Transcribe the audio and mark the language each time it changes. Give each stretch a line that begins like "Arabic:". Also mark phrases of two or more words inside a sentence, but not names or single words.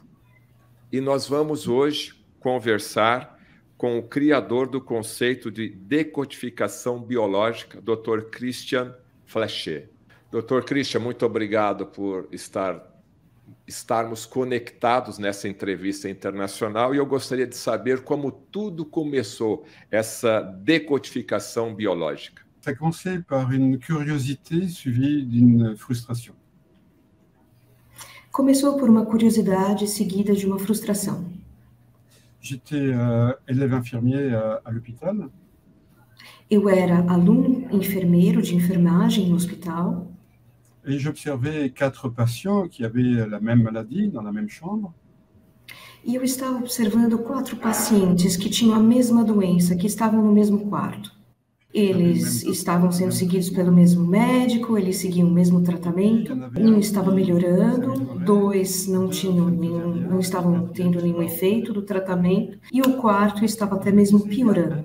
Portuguese: E nós vamos hoje conversar com o criador do conceito de decodificação biológica, Dr. Christian Flechier. Dr. Christian, muito obrigado por estarmos conectados nessa entrevista internacional e eu gostaria de saber como tudo começou, essa decodificação biológica.
French: Ça a commencé par une curiosité suivie d'une frustration.
Portuguese: Começou por uma curiosidade seguida de uma frustração.
French: J'étais élève infirmier à l'hôpital.
Portuguese: Eu era aluno enfermeiro de enfermagem no hospital.
French: Et j'observais 4 patients qui avaient la même maladie dans la même chambre.
Portuguese: E eu estava observando 4 pacientes que tinham a mesma doença, que estavam no mesmo quarto. Eles estavam sendo seguidos pelo mesmo médico, eles seguiam o mesmo tratamento. Um estava melhorando, 2 não estavam tendo nenhum efeito do tratamento, e o quarto estava até mesmo piorando.